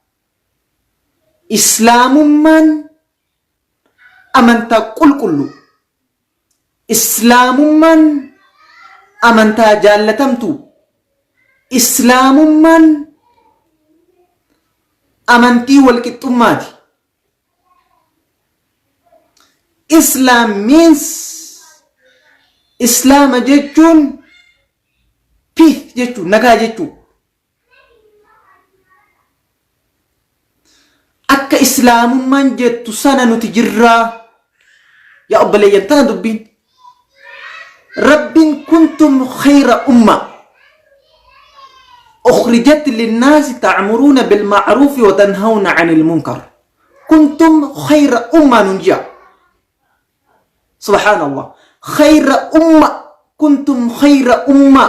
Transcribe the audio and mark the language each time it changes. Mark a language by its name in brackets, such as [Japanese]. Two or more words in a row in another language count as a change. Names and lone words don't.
[Oromo] Islaamummaan amantaa qulqullu. Islaamummaan amantaa jaallatamtu. Islaamummaan amantii walqixxummaati. [English] Islam means [Oromo] islaama jechuun peace jechuun nagaa jechuun. Akka islaamummaan jettu sana nuti jirraa. Yaa obboleeyyan, tana dubbiin. [Arabic] رب كنتم خير أمة أخرجت للناس تعمرون بالمعروف وتنهون عن المنكر. كنتم خير أمة ننجا. سبحان الله. خير أمة. كنتم خير أمة.